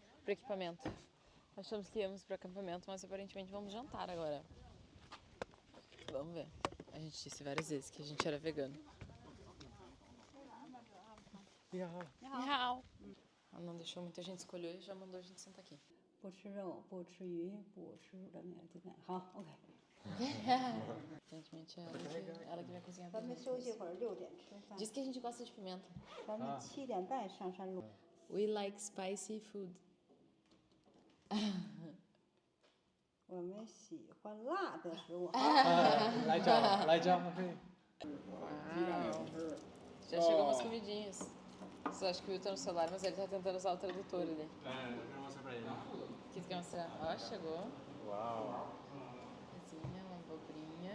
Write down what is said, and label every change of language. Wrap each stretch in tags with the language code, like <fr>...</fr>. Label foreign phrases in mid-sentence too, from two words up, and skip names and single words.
<pt>Pro equipamento. Achamos que íamos pro acampamento, mas aparentemente vamos jantar agora. Vamos ver. A gente disse várias vezes que a gente era vegano. Ela não deixou muita gente escolher e já mandou a gente sentar aqui.</pt> <zh>不吃肉，不吃鱼，不吃冷面鸡蛋。好 ，OK。</zh> <pt>Aparentemente ela que vai cozinhar pra</pt> <zh>咱们</zh> <pt>gente.</pt> <zh>休息会儿，6点吃饭。</zh> <pt>Diz que a gente gosta de pimenta.</pt> <zh>咱们7点半上山路。</zh> <en>We like spicy food.</en> <zh>我们喜欢辣的食物。</zh> <pt>Lá já, ok. Já chegou umas comidinhas. Você acha que o Will tá no celular, mas ele tá tentando usar o tradutor ali. Eu quero mostrar pra ele. O que tu quer mostrar? Ó, chegou. Uau. Coisinha, uma abobrinha.</pt>